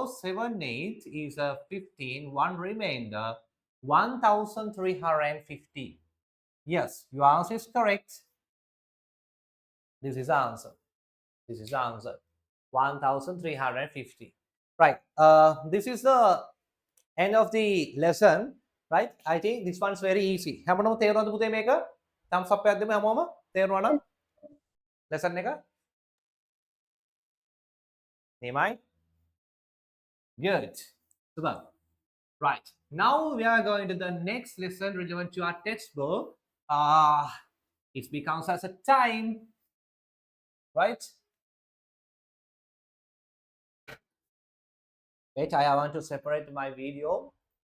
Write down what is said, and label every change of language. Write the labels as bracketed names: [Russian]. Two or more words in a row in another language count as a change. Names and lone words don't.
[English] 7, 8 is a 15. 1 remainder, 1350. Yes, your answer is correct. This is the answer. This is the answer. 1350. Right. This is the end of the lesson. Right. I think this one is very easy. [Sinhala] හැමෝම තේරුණාද පුතේ මේක? [English] thumbs up [Sinhala] එකක් දෙමු හැමෝම. තේරුණා නම්? lesson එක? නියමයි? [English] Good. සුබ. Right. Now we are going to the next lesson relevant to our textbook. It becomes as a time, right? Wait, I want to separate my video.